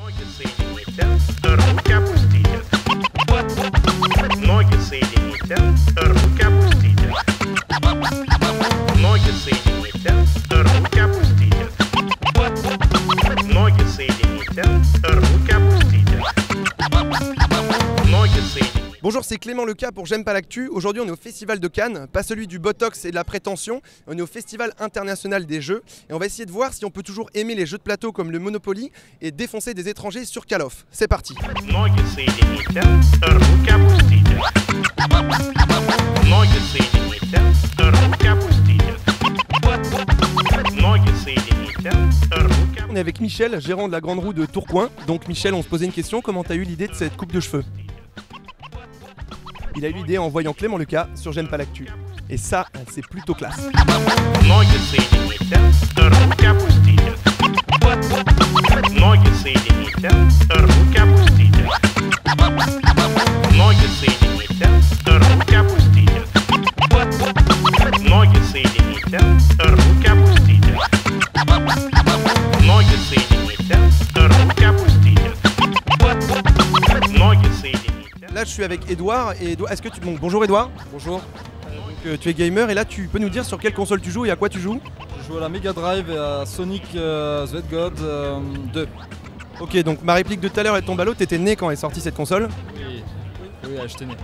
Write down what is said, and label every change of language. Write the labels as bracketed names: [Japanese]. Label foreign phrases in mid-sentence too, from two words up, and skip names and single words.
[Russian] соедините, руки опустите. Ноги соедините, руки опустите. Ноги соедините, руки опустите. Ноги соедините, руки опустите. Ноги соедините. [French] Bonjour, c'est Clément Lecas pour J'aime pas l'actu. Aujourd'hui, on est au Festival de Cannes, pas celui du Botox et de la prétention. On est au Festival international des jeux et on va essayer de voir si on peut toujours aimer les jeux de plateau comme le Monopoly et défoncer des étrangers sur Call of. C'est parti. [Russian] Ноги соедините, руки опустите. Ноги соедините, руки опустите. Ноги соедините, руки. [French] On est avec Michel, gérant de la Grande Roue de Tourcoing. Donc Michel, on se posait une question, comment t'as eu l'idée de cette coupe de cheveux? Il a eu l'idée en voyant Clément Lecas sur J'aime pas l'actu. Et ça, c'est plutôt classe. [Russian] Ноги соедините, руки опустите. Ноги соедините, руки опустите. Ноги соедините, руки опустите. Ноги соедините, руки опустите. Ноги соедините, руки опустите. Ноги соедините. [French] Là, je suis avec Edouard. Et est-ce que tu... Bon, bonjour Edouard. Bonjour, Tu es gamer et là, tu peux nous dire sur quelle console tu joues et à quoi tu joues? je joue à la Mega Drive et à Sonic the God 2. Ok, donc ma réplique de tout à l'heure est tombée à l'eau. T'étais né quand est sortie cette console. Oui, j'étais né.